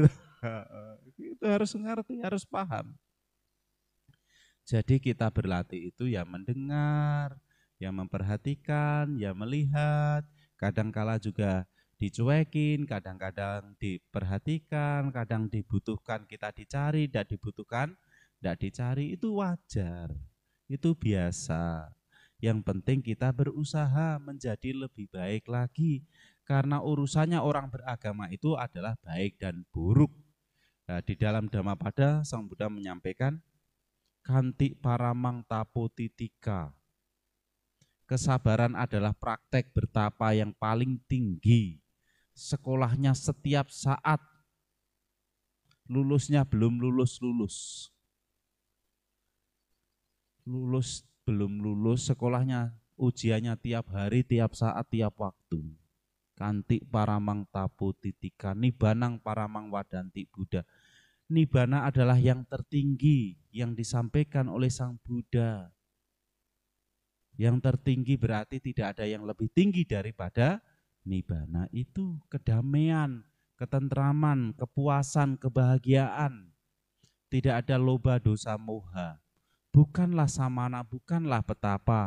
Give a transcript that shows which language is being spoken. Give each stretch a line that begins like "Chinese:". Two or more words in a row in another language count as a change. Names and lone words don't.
Indonesian: Itu harus ngerti, harus paham. Jadi kita berlatih itu ya mendengar, ya memperhatikan, ya melihat, kadang-kala juga dicuekin, kadang-kadang diperhatikan, kadang dibutuhkan kita dicari, tidak dibutuhkan, tidak dicari, itu wajar, itu biasa. Yang penting kita berusaha menjadi lebih baik lagi, karena urusannya orang beragama itu adalah baik dan buruk. Nah, di dalam Dhammapada Sang Buddha menyampaikan,
Pali: Kanti paramang tapo titika.
Indonesian: Kesabaran adalah praktek bertapa yang paling tinggi. Sekolahnya setiap saat. Lulusnya belum lulus-lulus. Lulus belum lulus, sekolahnya ujiannya tiap hari, tiap saat, tiap waktu.
Pali: Kanti paramang tapo titika. Nibanang paramang wadanti Buddha.
Indonesian: Nibbana adalah yang tertinggi yang disampaikan oleh Sang Buddha. Yang tertinggi berarti tidak ada yang lebih tinggi daripada nibbana itu. Kedamaian, ketentraman, kepuasan, kebahagiaan. Tidak ada
Pali: loba dosa moha.
Indonesian: Bukanlah samana, bukanlah petapa.